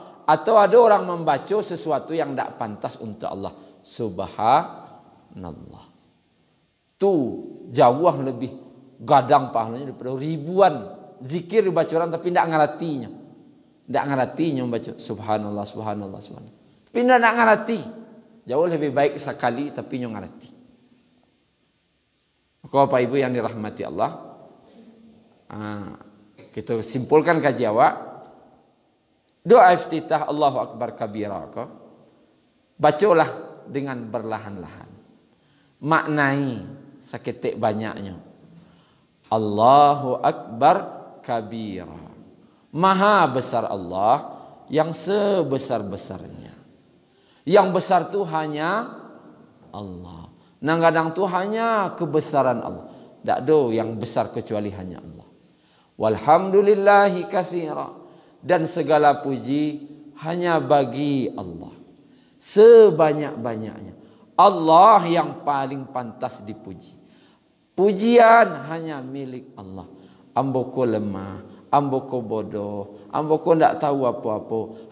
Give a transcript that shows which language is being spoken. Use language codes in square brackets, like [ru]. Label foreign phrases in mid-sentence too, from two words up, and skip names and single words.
[id] Atau ada orang membaca sesuatu yang tak pantas untuk Allah. Subhanallah. Tu jauh lebih gadang pahalanya daripada ribuan zikir dibaca orang tapi tidak ngeratinya. Tidak ngeratinya membaca [ar] subhanallah, subhanallah, subhanallah. [id] Tapi tidak ngerati. Jauh lebih baik sekali tapi nyo ngerti. Maka Bapak Ibu yang dirahmati Allah, kita simpulkan kaji awak. Doa iftitah [ar] Allahu Akbar kabira. [id] Bacalah dengan berlahan-lahan. Maknai seketik banyaknya. [ar] Allahu Akbar kabira. [id] Maha besar Allah yang sebesar-besarnya. Yang besar tu hanya Allah. Nang kadang tu hanya kebesaran Allah. Tak ada yang besar kecuali hanya Allah. [ar] Walhamdulillahi katsira. [id] Dan segala puji hanya bagi Allah. Sebanyak-banyaknya. Allah yang paling pantas dipuji. Pujian hanya milik Allah. Amboko lemah, amboko bodoh, amboko tidak tahu apa-apa.